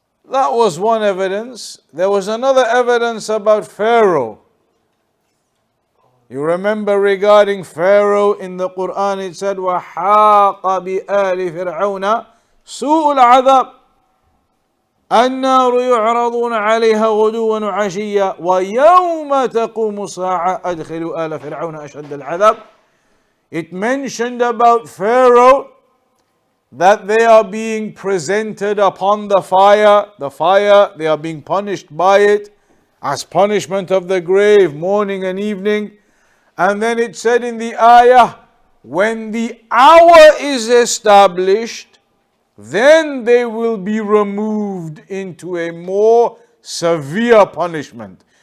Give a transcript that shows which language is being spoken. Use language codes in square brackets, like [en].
[en] That was one evidence. There was another evidence about Pharaoh. You remember regarding Pharaoh in the Quran, it said, [ar] وَحَاقَ بِآلِ فِرْعَوْنَ سُوءُ الْعَذَابِ النار يعرضون عليها غدوا وعشيا ويوم تقوم الساعة أدخلوا آل فرعون أشد العذاب. [en] It mentioned about Pharaoh that they are being presented upon the fire, they are being punished by it as punishment of the grave, morning and evening. And then it said in the ayah, when the hour is established, then they will be removed into a more severe punishment.